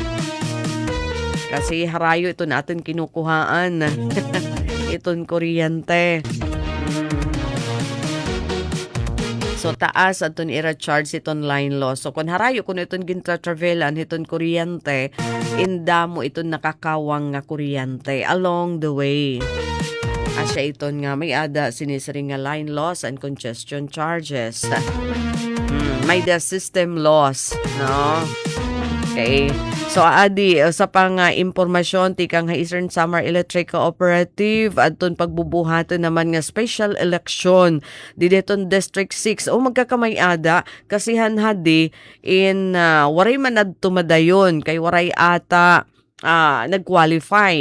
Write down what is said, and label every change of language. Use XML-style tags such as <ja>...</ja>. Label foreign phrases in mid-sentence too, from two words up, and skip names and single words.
<war>Kasi harayo ito natin kinukuhaan. Iton kuryente. So taas aton ira-charge iton</war> <en>line loss.</en> <war>So kung harayo kung iton gintra-travelan iton kuryente, indamo iton nakakawang nga kuryente</war> <en>along the way.</en> <war>Asya iton nga may ada sinisiring nga</war> <en>line loss and congestion charges.</en> <war>May</war> <en>the system loss,</en> <war>no? Okay. So adi sa pang impormasyon tikang Eastern Samar Electric Cooperative adton pagbubuhaton naman nga special election dideton District 6 o magkakamay-ada kasi hanhadi in waray man adto madayon kay waray ata nag-qualify.</war>